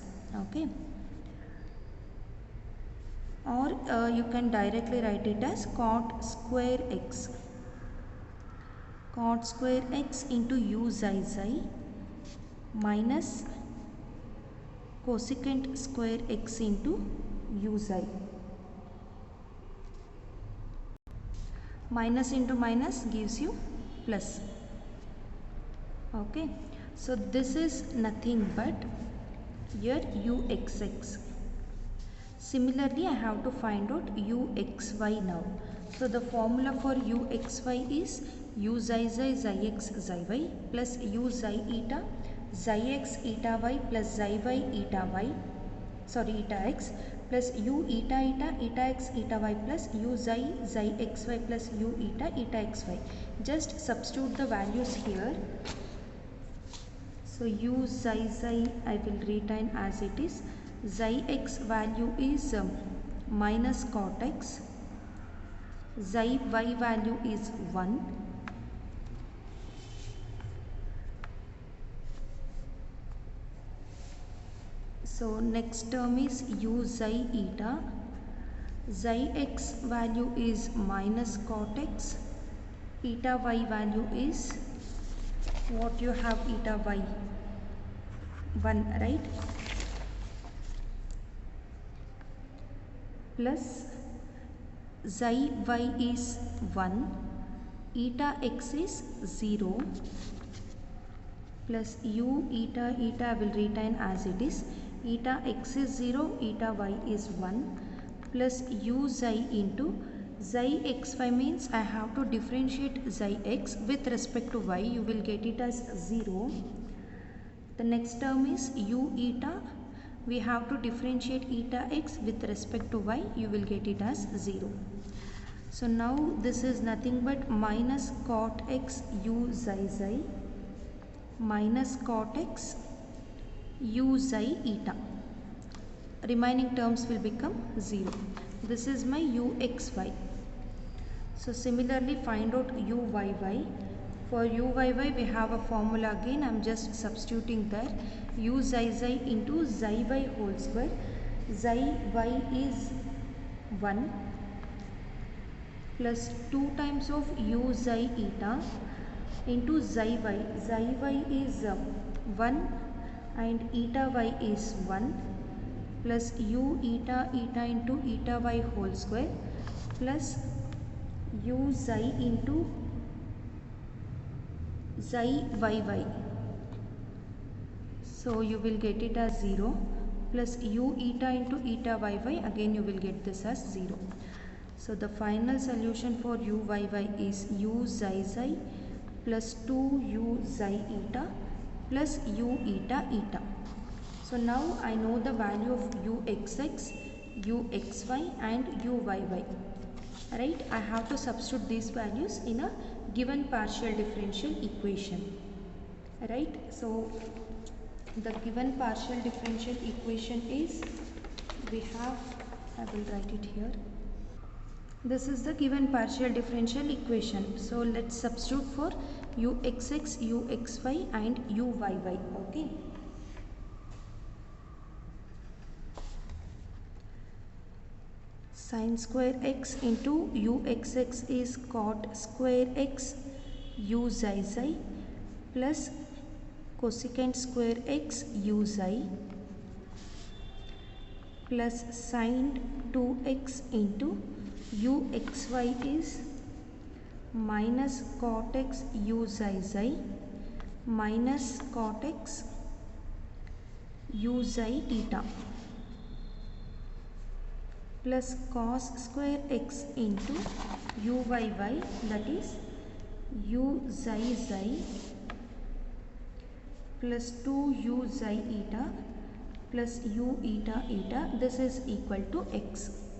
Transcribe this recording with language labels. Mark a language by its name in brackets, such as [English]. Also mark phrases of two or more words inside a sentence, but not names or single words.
[English] Okay. Or you can directly write it as cot square x. Cot square x into u xi xi minus cosecant square x into u xi. Minus into minus gives you plus. Okay, so this is nothing but your uxx. Similarly, I have to find out uxy now. So the formula for uxy is u xi xi xi x xi y plus u xi eta xi x eta y plus xi y eta y, sorry eta x, plus u eta eta eta x eta y plus u xi xi xy plus u eta eta xy. Just substitute the values here. So u xi xi I will retain as it is. Xi x value is minus cot x. Xi y value is 1. So next term is u xi eta. Xi x value is minus cot x. Eta y value is, what you have eta y? 1, right? plus xi y is 1, eta x is 0, plus u eta I will retain as it is, eta x is 0, eta y is 1, plus u xi into xi xy means I have to differentiate xi x with respect to y, you will get it as 0. The next term is u eta, we have to differentiate eta x with respect to y, you will get it as 0. So now this is nothing but minus cot x u xi xi minus cot x u xi eta. Remaining terms will become 0. This is my u x y. So similarly find out u y y. For u y y we have a formula again, I am just substituting there. U xi xi into xi y whole square. Xi y is 1 plus 2 times of u xi eta into xi y. Xi y is 1 and eta y is 1 plus u eta into eta y whole square plus u xi into xi y. So you will get it as 0 plus u eta into eta y, again you will get this as 0. So the final solution for u y is u xi xi plus 2u xi eta plus u eta eta. So now I know the value of u xx, u xy and u yy. Right, I have to substitute these values in a given partial differential equation. Right, so the given partial differential equation is, we have, I will write it here. This is the given partial differential equation. So let's substitute for u xx, u xy and u yy. Okay. Sin square x into u xx is cot square x u xi xi plus cosecant square x u xi plus sin 2x into u xy is minus cot x u xi xi minus cot x u xi eta plus cos square x into u y, that is u xi xi plus 2u xi eta plus u eta eta, this is equal to x.